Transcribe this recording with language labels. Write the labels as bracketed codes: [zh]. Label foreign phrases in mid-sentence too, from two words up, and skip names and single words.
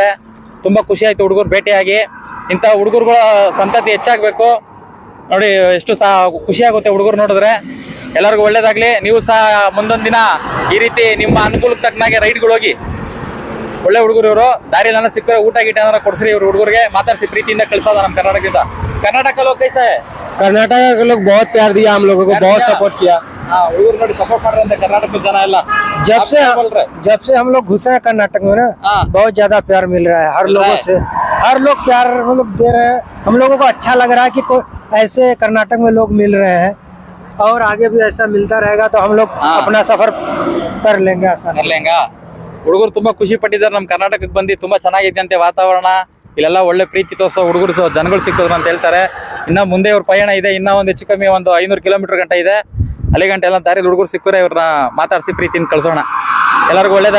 [kn] ತುಂಬಾ ಖುಷಿ ಆಯ್ತು ಹುಡುಗರು ಭೇಟಿಯಾಗಿ. ಇಂಥ ಹುಡುಗರುಗಳ ಸಂತತಿ ಹೆಚ್ಚಾಗಬೇಕು. ನೋಡಿ ಎಷ್ಟು ಖುಷಿ ಆಗುತ್ತೆ ಹುಡುಗರು ನೋಡಿದ್ರೆ. ಎಲ್ಲರಿಗೂ ಒಳ್ಳೇದಾಗ್ಲಿ. ನೀವು ಸಹ ಮುಂದೊಂದು ದಿನ ಈ ರೀತಿ ನಿಮ್ಮ ಅನುಕೂಲಕ್ಕೆ ತಕ್ಕನಾಗೆ ರೈಡ್ಗಳು ಹೋಗಿ. ಒಳ್ಳೆ ಹುಡುಗರು ಇವರು. ದಾರಿಲೆಲ್ಲ ಸಿಕ್ಕರೆ ಊಟ ಗೀಟ ಏನಾರ ಕೊಡ್ಸ್ರಿ ಇವ್ರು ಹುಡುಗರಿಗೆ. ಮಾತಾಡಿಸಿ ಪ್ರೀತಿಯಿಂದ ಕಳ್ಸೋದ ನಮ್ಮ ಕರ್ನಾಟಕದಿಂದ. [hi] कर्नाटक का लोग कैसा है? कर्नाटक के लोग बहुत प्यार दिया हम लोगों को, बहुत सपोर्ट किया। [kn] ಹುಡುಗರು ನೋಡಿ ಸಪೋರ್ಟ್ ಮಾಡ್ರಂತೆ ಕರ್ನಾಟಕದ ಜನ ಎಲ್ಲ. [hi] जब से हम लोग घुसे हैं कर्नाटक में ना, बहुत ज्यादा प्यार मिल रहा है हर लोगों से। हर लोग प्यार मतलब दे रहे हैं। हम लोगों को अच्छा लग रहा है कि ऐसे कर्नाटक में लोग मिल रहे हैं और आगे भी ऐसा मिलता रहेगा तो हम लोग अपना सफर कर लेंगे आसान। [kn] ಹುಡುಗರು ತುಂಬಾ ಖುಷಿ ಪಟ್ಟಿದ್ದಾರೆ. ನಮ್ಮ ಕರ್ನಾಟಕಕ್ಕೆ ಬಂದು ತುಂಬಾ ಚೆನ್ನಾಗಿದೆ ಅಂತೆ ವಾತಾವರಣ. ಇಲ್ಲೆಲ್ಲ ಒಳ್ಳೆ ಪ್ರೀತಿ ತೋರಿಸೋ ಹುಡುಗರು ಜನಗಳು ಸಿಕ್ಕಿದ್ರು ಅಂತ ಹೇಳ್ತಾರೆ. ಇನ್ನ ಮುಂದೆ ಇವ್ರ ಪಯಣ ಇದೆ. ಇನ್ನ ಒಂದು ಹೆಚ್ಚು ಕಮ್ಮಿ ಒಂದು 500 ಕಿಲೋಮೀಟರ್ ಗಂಟ ಇದೆ. ಅಲ್ಲಿ ಗಂಟೆ ಎಲ್ಲ ದಾರಿ ಹುಡುಗರು ಸಿಕ್ಕರೆ ಇವ್ರನ್ನ ಮಾತಾಡಿಸಿ ಪ್ರೀತಿಯಿಂದ ಕಳ್ಸೋಣ.